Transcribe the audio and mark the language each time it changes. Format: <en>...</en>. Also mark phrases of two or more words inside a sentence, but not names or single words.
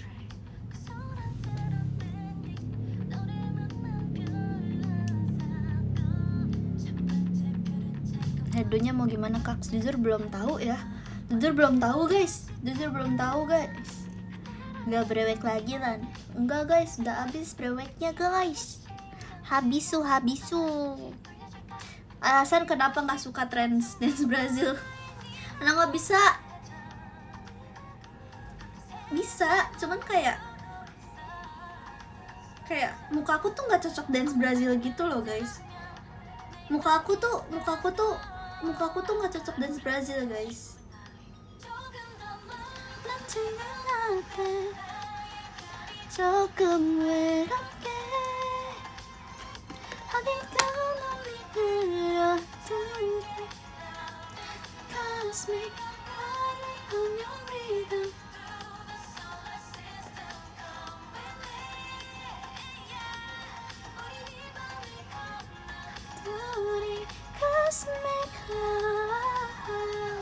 <id>Hedonya mau gimana Kak? Jujur belum tahu guys. Nggak brewek lagi kan? Enggak guys, udah habis breweknya guys. Habisu. Alasan kenapa nggak suka trends dance Brazil? Karena nggak bisa, cuman kayak muka aku tuh nggak cocok dance Brazil gitu loh guys. Muka aku tuh nggak cocok dance Brazil guys.</id> <ko>조금 외롭게 어딘가 널 흘려들게</ko> <en>Cosmic Running on your rhythm</en> <ko>둘이</ko> <en>Cosmic Love.</en>